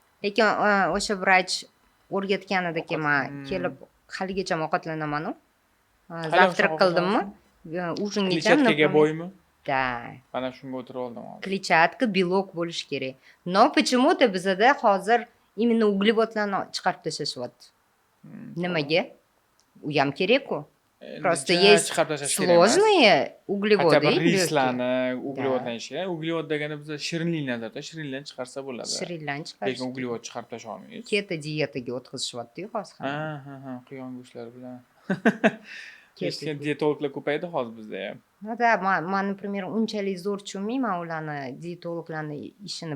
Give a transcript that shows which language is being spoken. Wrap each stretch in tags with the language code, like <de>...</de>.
<uz>Lekin o'sha vrach o'rgatganidagi men kelib haligacha ovqatlanaman. Zavtrak qildimmi? Ужинgacha Kletchatkaga boymi?</uz> <ru>Да.</ru> <uz>Mana shunga o'tirib oldim hozir. Kletchatka, belok bo'lishi kerak.</uz> <ru>Но почему-то</ru> <uz>bizda hozir именно углеводlarni chiqarib tashlashyapti. Nimaga? U ham kerak-ku.</uz> <ru>Просто есть сложные углеводы.</ru> <uz>Rislarni uglevoddan ishlaydi. Uglevod degani bizda shirinlik nazarda, shirinlikni chiqarsa bo'ladi. Shirinlikni chiqarish. Lekin uglevod chiqarib tashlay olmaysiz. Keto diyetaga o'tkazishyapti hozir. Quyon go'shtlari bilan. Keyin dietologlar ko'paydi hozir bizda ham. Da, men, например, unchalik zo'r tushunmayman ularni, dietologlarni ishini.</uz>